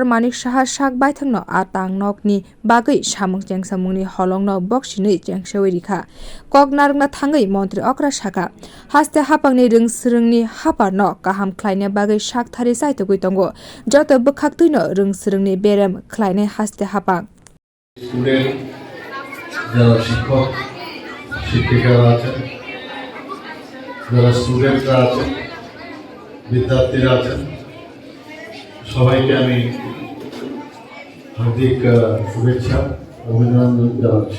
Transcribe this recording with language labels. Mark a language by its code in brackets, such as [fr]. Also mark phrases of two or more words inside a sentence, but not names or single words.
[trp] Manik Saha sak Baithangno a tang nogni bagwi samung chengsamungni holongno boksinui chengsai rikha. Kok narwngna thangwi montri okra sakha. Haste haphangni swrwngni haparno kaham khlaina bagwi sakthari saitogui tongo. Joto bwkhaktwino swrwngni berem khlainai haste haphang. [bn] স্কুলের যারা শিক্ষক শিক্ষিকারা আছেন, যারা স্টুডেন্টরা আছেন, বিদ্যার্থীরা আছেন, সবাইকে আমি হার্দিক শুভেচ্ছা অভিনন্দন জানাচ্ছি।